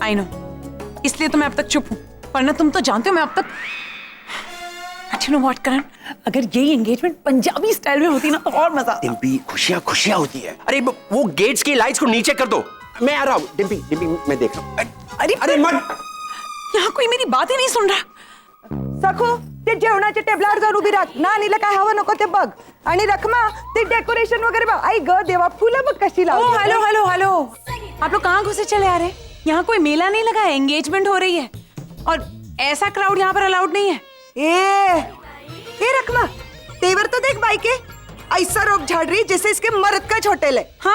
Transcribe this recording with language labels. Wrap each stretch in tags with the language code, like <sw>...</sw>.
<en>I know,</en> <hi>इसलिए तो मैं अब तक चुप हूँ, वरना तुम तो जानते हो मैं अब तक</hi> <en>but you know what</en> <hi>करण, अगर यही एंगेजमेंट पंजाबी स्टाइल में होती ना तो और मजा आता। डिम्पी खुशियां खुशियां होती है। अरे वो गेट्स की लाइट्स को नीचे कर दो, मैं आ रहा हूँ। डिम्पी डिम्पी मैं देख रहा हूँ। अरे मत, यहाँ कोई मेरी बात ही नहीं सुन रहा।</hi> <mr>सखो ते जेवणाचे टेबलावर जाऊन उभी राख ना, नीला काय हवं नको ते बघ, आणि रखमा ते डेकोरेशन वगैरे बघ। आई ग देवा, फुलं बघ कशी लावली।</mr> <hi>हेलो हेलो हेलो, आप लोग कहाँ घुसे चले आ रहे हैं? यहाँ कोई मेला नहीं लगा है, एंगेजमेंट हो रही है और ऐसा क्राउड यहाँ पर अलाउड नहीं है। ए रखमा, तेवर तो देख भाई के, ऐसा रोक झाड़ रही जैसे इसके मर्द का होटल है।</hi>